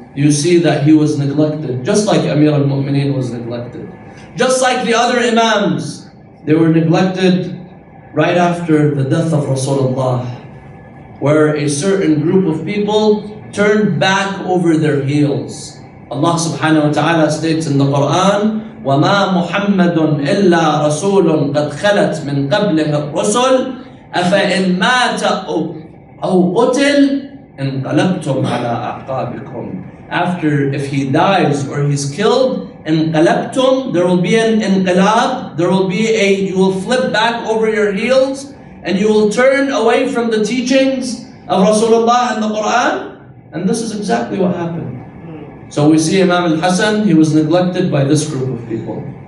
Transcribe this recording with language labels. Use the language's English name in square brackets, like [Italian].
[English] You see that he was neglected, just like Amir al-Mu'mineen was neglected. Just like the other Imams, they were neglected right after the death of Rasulullah, where a certain group of people turned back over their heels. Allah subhanahu wa ta'ala states in the Quran, [Arabic] وَمَا مُحَمَّدٌ إِلَّا رَسُولٌ قَدْ خَلَتْ مِنْ قَبْلِهِ الرُّسُلُ أَفَإِنْ مَاتَ أَوْ قُتِلْ انقلبتم على أعقابكم. [English] After, if he dies or he's killed, انقلبتم, there will be an inqilab, there will be you will flip back over your heels and you will turn away from the teachings of Rasulullah and the Quran. And this is exactly what happened. So we see Imam al-Hassan, he was neglected by this group of people.